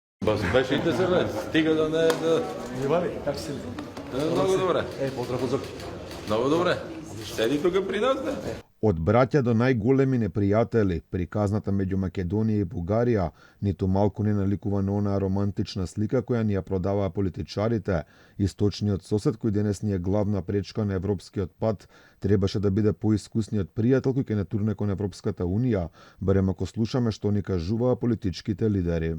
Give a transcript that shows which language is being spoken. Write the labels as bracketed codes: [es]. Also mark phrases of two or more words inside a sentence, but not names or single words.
[mk] Па смешите се, бе. Стига да не е да... [bg] Иване, как си? Много добре. [mk] Поздрав од Зоки. [bg] Много добре. Седи тука при нас, да. [mk] Од браќа до најголеми непријатели, приказната меѓу Македонија и Бугарија, ниту малку не наликува на онаа романтична слика која ни ја продаваа политичарите. Источниот сосед кој денес ни е главна пречка на европскиот пат, требаше да биде поискусниот пријател кој ќе не турне кон Европската Унија, барем ако слушаме што ни кажуваа политичките лидери.